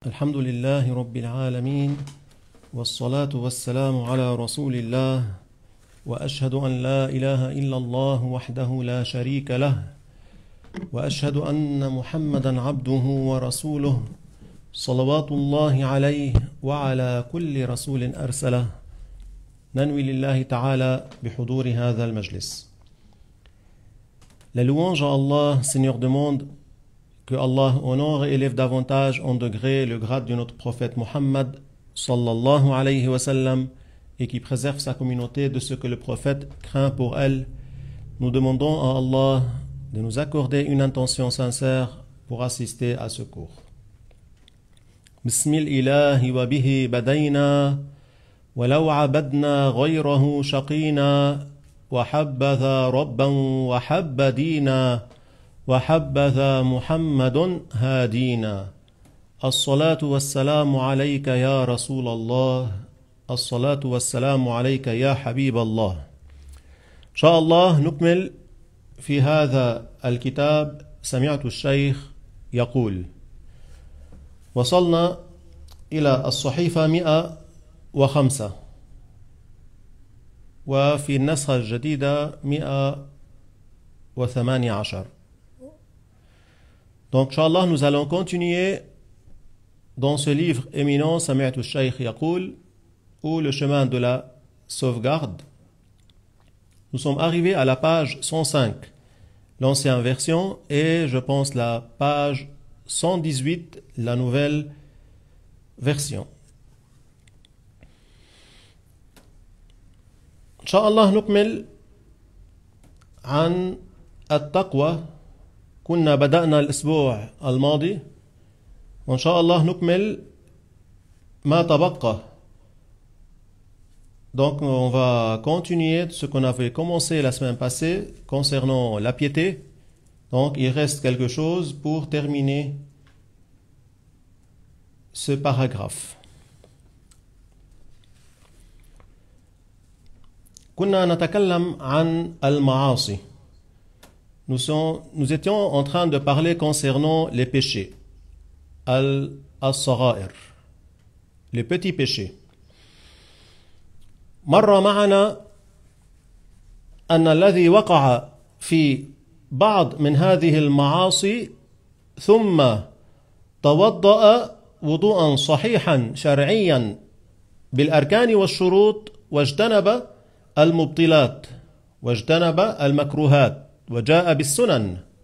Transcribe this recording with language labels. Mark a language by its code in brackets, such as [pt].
[ar] الحمد لله رب العالمين والصلاة والسلام على رسول الله وأشهد أن لا إله إلا الله وحده لا شريك له وأشهد أن محمدا عبده ورسوله صلوات الله عليه وعلى كل رسول أرسله ننوي لله تعالى بحضور هذا المجلس. [fr] La louange à Allah, Seigneur du monde, que Allah honore et élève davantage en degré le grade de notre prophète Muhammad sallallahu alayhi wa sallam et qui préserve sa communauté de ce que le prophète craint pour elle. Nous demandons à Allah de nous accorder une intention sincère pour assister à ce cours. [ar] Bismillahi wa bihi badayna ولو عبدنا غيره شقينا وحبذا ربا وحب دينا وحبذا محمد هادينا الصلاة والسلام عليك يا رسول الله الصلاة والسلام عليك يا حبيب الله. إن شاء الله نكمل في هذا الكتاب. سمعت الشيخ يقول: وصلنا إلى الصحيفة 105 وفي النسخة الجديدة 118. [fr] Donc, Inch'Allah, nous allons continuer dans ce livre éminent, Sami'tu Shaykh Yaqul, ou le chemin de la sauvegarde. Nous sommes arrivés à la page 105, l'ancienne version, et je pense la page 118, la nouvelle version. [ar] Inch'Allah, نكمل عن التقوى. كنا بدأنا الأسبوع الماضي وإن شاء الله نكمل ما تبقى. [fr] Donc on va continuer ce qu'on avait commencé la semaine passée concernant la piété. Donc il reste quelque chose pour terminer ce paragraphe. [ar] كنا نتكلم عن المعاصي. [fr] Nous étions en train de parler concernant les péchés, al-sagha'ir, les petits péchés. [ar] مر معنا أن الذي وقع في بعض من هذه المعاصي ثم توضأ وضوءا صحيحا شرعيا بالأركان والشروط واجتنب المبطلات واجتنب المكروهات وجاء بالسنن.